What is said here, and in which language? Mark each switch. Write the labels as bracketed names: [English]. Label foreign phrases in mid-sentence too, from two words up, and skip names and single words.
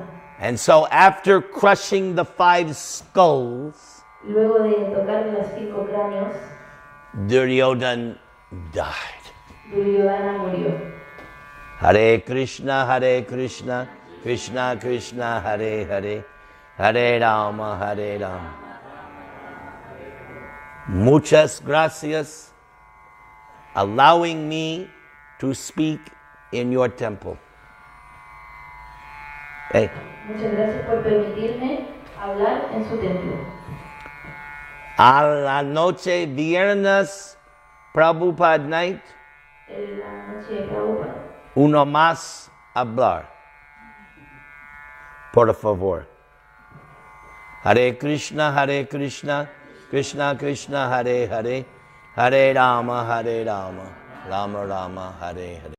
[English] And so after crushing the 5 skulls, [Spanish] Luego de tocar los 5 cráneos, [English] Duryodhana died. [Spanish] Duryodhana murió. [Sanskrit] Hare Krishna, Krishna Krishna, Hare Hare, Hare Rama, Hare Rama. [Spanish] Muchas gracias [English] allowing me to speak in your temple. Hey. [Spanish] Muchas gracias por permitirme hablar en su templo. A la noche viernes, Prabhupada night, En la noche de Prabhupada. uno más hablar. Por favor. [Sanskrit] Hare Krishna, Krishna Krishna, Hare Hare, Hare Rama, Rama Rama, Hare Hare.